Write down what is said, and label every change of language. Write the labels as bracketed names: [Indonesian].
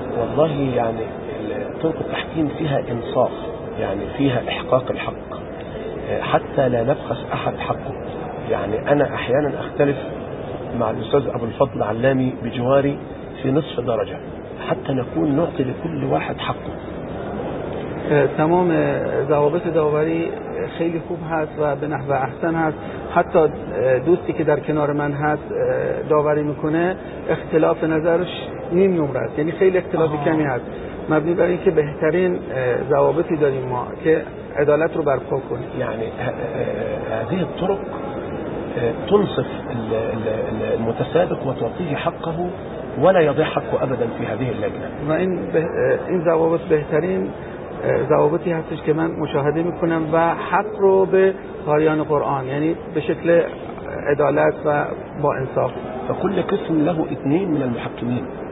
[Arabic] والله يعني طرق التحكيم فيها إنصاف، يعني فيها إحقاق الحق حتى لا نبخس أحد حقه. يعني أنا أحيانا أختلف مع الأستاذ أبو الفضل علامي بجواري في نصف درجة حتى نكون نعطي لكل واحد حقه. [Persian] تمام ضوابط داوری خیلی خوب هست و به نحو احسن هست. حتی دوستی که در کنار من هست داوری میکنه اختلاف نظرش نیم نمره است، یعنی خیلی اختلافی کمی هست، مبنی بر این که بهترین ضوابطی داریم ما که عدالت رو برپا کنه. [Arabic] یعنی هذه الطرق تنصف المتسابق وتعطيه حقه ولا يضيع حقه ابدا في هذه اللجنه. [Persian] و این ضوابط بهترین ضوابطی هستش که من مشاهده میکنم و حق رو به قاریان قرآن، یعنی به شکل عدالت و با انصاف. [Arabic] فكل قسم له اثنين من المحكمين،